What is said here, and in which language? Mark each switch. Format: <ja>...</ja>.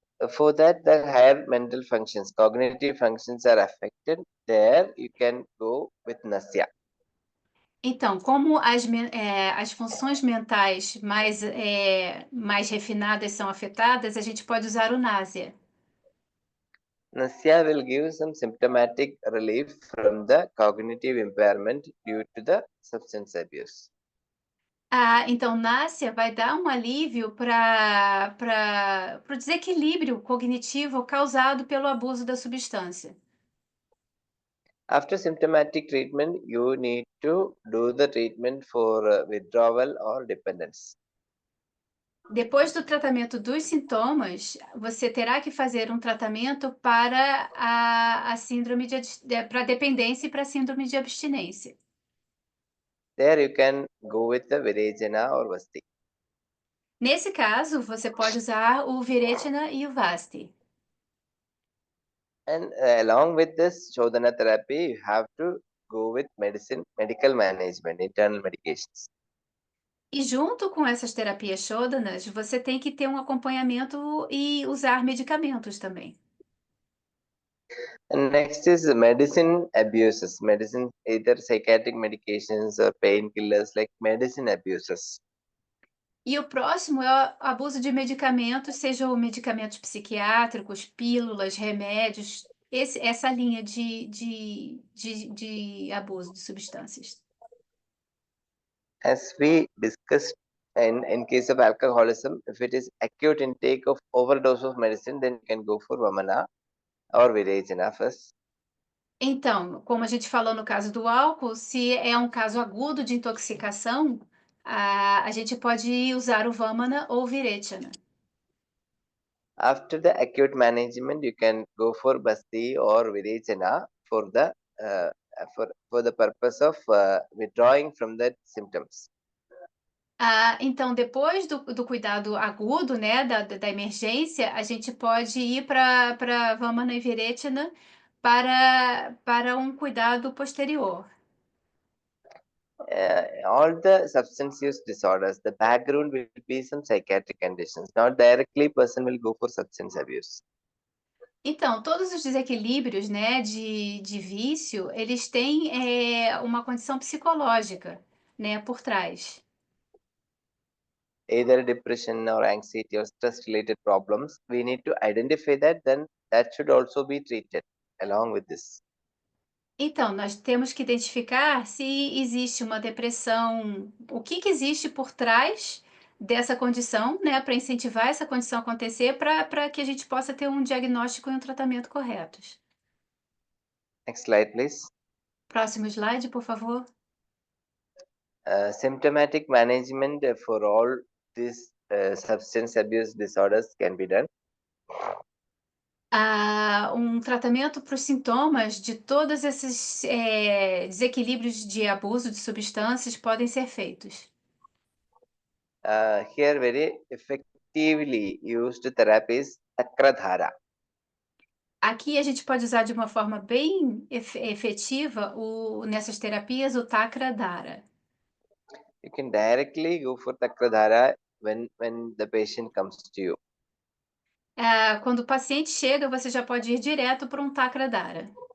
<en>For that, the higher mental functions, cognitive functions are affected. There, you can go with Nasya.</en> <pt>Então, como as funções mentais mais refinadas são afetadas, a gente pode usar o Nasya.</pt> <en>Nasya will give some symptomatic relief from the cognitive impairment due to the substance abuse.</en> <pt>Então, Nasya vai dar um alívio para o desequilíbrio cognitivo causado pelo abuso da substância.</pt> <en>After symptomatic treatment, you need to do the treatment for withdrawal or dependence.</en> <pt>Depois do tratamento dos sintomas, você terá que fazer um tratamento para a síndrome para dependência e para a síndrome de abstinência.</pt> <en>There you can go with the Virechana or Vasti.</en> <pt>Nesse caso, você pode usar o Viretana e o Vasti.</pt> <en>And along with this Shodhana therapy, you have to go with medical management, internal medications.</en> <pt>E junto com essas terapias Shodhanas, você tem que ter um acompanhamento e usar medicamentos também.</pt> <en>And next is medicine abuses. Medicine, either psychiatric medications or painkillers, like medicine abuses.</en> <pt>E o próximo é o abuso de medicamentos, sejam medicamentos psiquiátricos, pílulas, remédios, essa linha de abuso de substâncias.</pt> <en>As we discussed in case of alcoholism, if it is acute intake of overdose of medicine, then you can go for Vamana or Virechana first.</en> <pt>Então, como a gente falou no caso do álcool, se é um caso agudo de intoxicação, a gente pode usar o Vamana ou o Viretana.</pt> <en>After the acute management, you can go for Basti or Virechana for the purpose of withdrawing from the symptoms.</en> <pt>Então, depois do cuidado agudo, né, da emergência, a gente pode ir para Vamana e Viretana para um cuidado posterior.</pt> <en>All the substance use disorders, the background will be some psychiatric conditions. Not directly person will go for substance abuse.</en> <pt>Então, todos os desequilíbrios, né, de vício, eles têm uma condição psicológica, né, por trás.</pt> <en>Either depression or anxiety or stress related problems, we need to identify that, then that should also be treated along with this.</en> <pt>Então, nós temos que identificar se existe uma depressão, o que que existe por trás dessa condição, né, para incentivar essa condição a acontecer, para que a gente possa ter um diagnóstico e um tratamento corretos.</pt> <en>Next slide, please.</en> <pt>Próximo slide, por favor.</pt> <en>Symptomatic management for all these substance abuse disorders can be done.</en> <pt>Um tratamento para os sintomas de todos esses desequilíbrios de abuso de substâncias podem ser feitos.</pt> <en>Here very effectively used therapy is Chakradhara.</en> <pt>Aqui a gente pode usar de uma forma bem efetiva nessas terapias o Takradhara.</pt> <en>You can directly go for Chakradhara when the patient comes to you.</en> <pt>Quando o paciente chega, você já pode ir direto para um Takradhara.</pt>